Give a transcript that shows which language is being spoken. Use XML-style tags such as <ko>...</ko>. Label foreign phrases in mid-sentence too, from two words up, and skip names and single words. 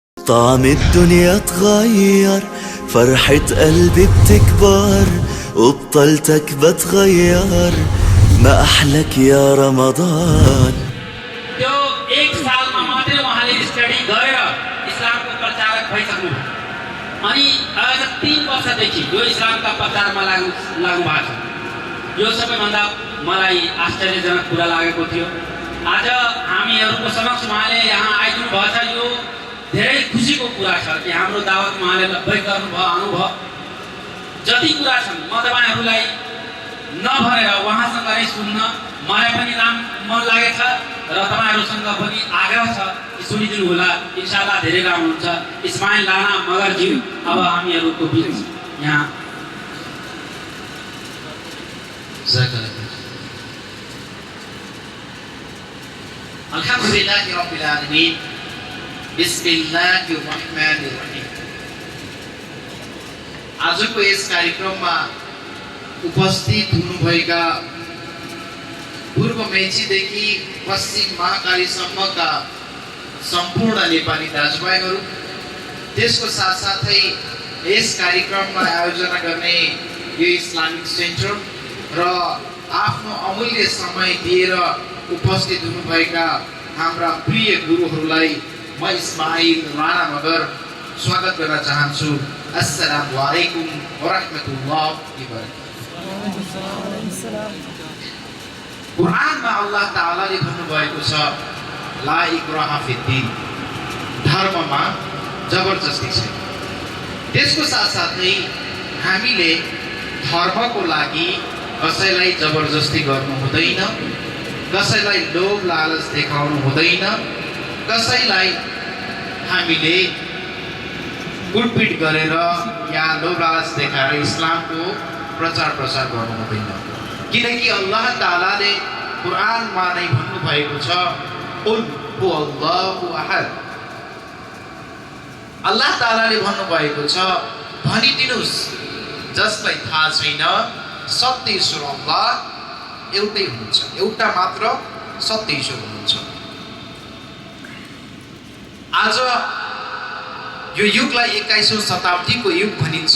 <ar>طعم الدنيا اتغير، فرحة قلبي بتكبر وبطلتك بتغير، ما أحلك يا رمضان.</ar> <ne>त्यो एक सालमा मात्रै उहाँले स्टडी गरेर इस्लामको प्रचारक भइसक्नु अनि आज 3 वर्षदेखि यो इस्लामका प्रचारमा लाग्नु भएको छ। यो सबैभन्दा मलाई आश्चर्यजनक कुरा लागेको थियो। आज हामीहरूको समक्ष उहाँले यहाँ आइदिनु भएको छ। यो धेरै खुसीको कुरा छ कि हाम्रो दावत उहाँले लब्बैक गर्नुभयो, आउनुभयो। जति कुरा छन् म तपाईहरुलाई नभनेर उहाँसँग नै सुन्न मलाई पनि मन लागेछ र तपाईहरुसँग पनि आग्रह छ कि सुनिदिनु होला।</ne> <ar>إن شاء الله</ar> <ne>धेरै राम्रो हुन्छ। इस्माइल राणा मगरजी अब हामीहरूको बीच यहाँ</ne> <ar>الحمد لله رب العالمين. بسم الله الرحمن الرحيم.</ar> <ne>आजको यस कार्यक्रममा उपस्थित हुनुभएका पूर्व मेचीदेखि पश्चिम महाकालीसम्मका सम्पूर्ण नेपाली दाजुभाइहरू, त्यसको साथसाथै यस कार्यक्रममा आयोजना गर्ने यो</ne> <en>Islamic Center</en> <ne>र आफ्नो अमूल्य समय दिएर उपस्थित हुनुभएका हाम्रा प्रिय गुरुहरूलाई म इस्माइल राणा मगर स्वागत गर्न चाहन्छु।</ne> <ar>السلام عليكم ورحمة الله وبركاته.</ar> <ne>कुरानमा अल्लाह ताआलाले भन्नुभएको छ</ne> <ar>لا إكراه في الدين,</ar> <ne>धर्ममा जबरजस्ती छैन। त्यसको साथसाथै हामीले धर्मको लागि कसैलाई जबरजस्ती गर्नु हुँदैन, कसैलाई लोभ लालच देखाउनु हुँदैन, कसैलाई हामीले कुटपिट गरेर या लोभ लालच देखाएर इस्लामको प्रचार प्रसार गर्नु हुँदैन। किनकि अल्लाह ताआलाले कुरानमा नै भन्नुभएको छ</ne> <ar>قل هو الله أحد.</ar> <ne>अल्लाह ताआलाले भन्नुभएको छ भनिदिनुस् जसलाई थाहा छैन सत्य ईश्वर अल्लाह एउटै हुनुहुन्छ, एउटा मात्र सत्य ईश्वर हुनुहुन्छ। आज यो युगलाई 21औं शताब्दीको युग भनिन्छ।</ne>